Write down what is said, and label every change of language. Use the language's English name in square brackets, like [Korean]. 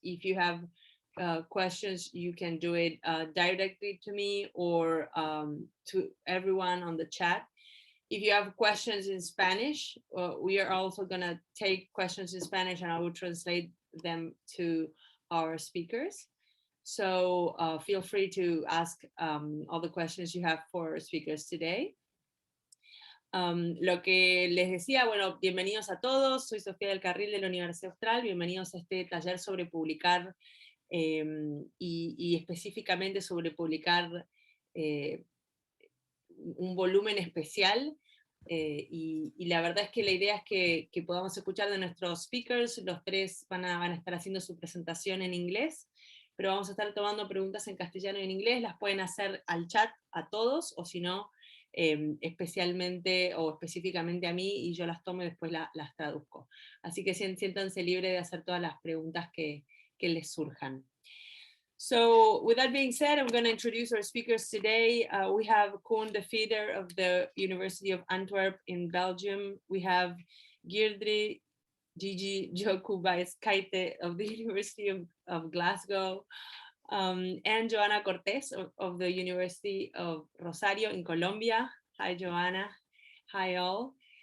[English] If you have questions, you can do it directly to me or to everyone on the chat. If you have questions in Spanish, we are also going to take questions in Spanish, and I will translate them to our speakers. So feel free to ask all the questions you have for speakers today. [Spanish] Lo que les decía, bueno, bienvenidos a todos, soy Sofía del Carril de la Universidad Austral, bienvenidos a este taller sobre publicar y específicamente sobre publicar un volumen especial. Y la verdad es que la idea es que podamos escuchar de nuestros speakers. Los 3 van a estar haciendo su presentación en inglés, pero vamos a estar tomando preguntas en castellano y en inglés. Las pueden hacer al chat a todos, o si no, especialmente o específicamente a mí, y yo las tomo y después las traduzco. Así que siéntanse libres de hacer todas las preguntas que les surjan. [English] So with that being said, I'm going to introduce our speakers today. We have Koen de Veder of the University of Antwerp in Belgium. We have Girdri Gigi Joku-Baezkaite of the University of Glasgow, and Joana Cortés of the University of Rosario in Colombia. Hi, Joana. Hi, all.